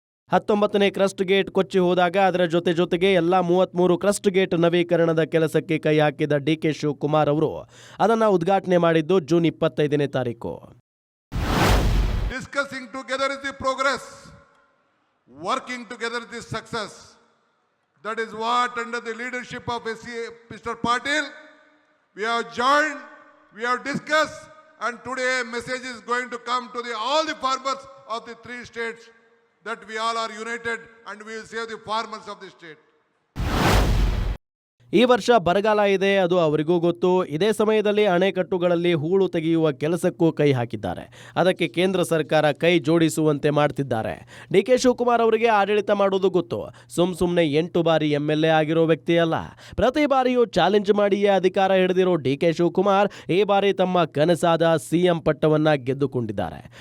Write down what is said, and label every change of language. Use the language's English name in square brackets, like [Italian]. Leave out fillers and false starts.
[Kannada] 19ನೇ crust gate ಕೊಚ್ಚಿ ಹೋದಾಗ ಅದರ ಜೊತೆಗೆ ಎಲ್ಲ 33 ಕ್ರಸ್ಟ್ ಗೇಟ್ ನವೀಕರಣದ ಕೆಲಸಕ್ಕೆ ಕೈ ಹಾಕಿದ ಡಿಕೆ ಶಿವಕುಮಾರ್ ಅವರು ಅದನ್ನು ಉದ್ಘಾಟನೆ ಮಾಡಿದ್ದು ಜೂನ್ 25ನೇ ತಾರೀಕು. [English] Discussing together is the progress, working together is the success. That is what under the leadership of Mr. Patil we have joined, we have discussed, and today a message is going to come to all the farmers of the 3 states that we all are united and we will save the farmers of the state. [Kannada] ಈ ವರ್ಷ ಬರಗಾಲ ಇದೆ, ಅದು ಅವರಿಗೂ ಗೊತ್ತು. ಇದೇ ಸಮಯದಲ್ಲಿ ಅಣೆಕಟ್ಟುಗಳಲ್ಲಿ ಹೂಳು ತೆಗೆಯುವ ಕೆಲಸಕ್ಕೂ ಕೈ ಹಾಕಿದ್ದಾರೆ. ಅದಕ್ಕೆ ಕೇಂದ್ರ ಸರ್ಕಾರ ಕೈ ಜೋಡಿಸುವಂತೆ ಮಾಡ್ತಿದ್ದಾರೆ. ಡಿಕೆ ಶಿವಕುಮಾರ್ ಅವರಿಗೆ ಆಡಳಿತ ಮಾಡೋದು ಗೊತ್ತು. ಸುಮ್ಮನೆ 8 ಬಾರಿ MLA ಆಗಿರೋ ವ್ಯಕ್ತಿ ಅಲ್ಲ. ಪ್ರತಿ ಬಾರಿಯೂ ಚಾಲೆಂಜ್ ಮಾಡಿಯೇ ಅಧಿಕಾರ ಹಿಡಿದಿರೋ ಡಿಕೆ ಶಿವಕುಮಾರ್ ಈ ಬಾರಿ ತಮ್ಮ ಕನಸಾದ ಸಿಎಂ ಪಟ್ಟವನ್ನ ಗೆದ್ದುಕೊಂಡಿದ್ದಾರೆ.